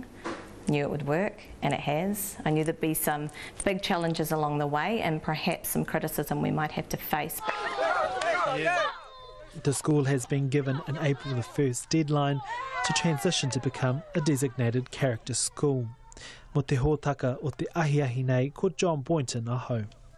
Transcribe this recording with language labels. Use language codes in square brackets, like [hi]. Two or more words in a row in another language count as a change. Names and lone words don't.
[en] Knew it would work, and it has. I knew there'd be some big challenges along the way and perhaps some criticism we might have to face. The school has been given an April the 1st deadline to transition to become a designated character school. [mi] Mo te hōtaka o te ahiahi nei ko John Boynton aho.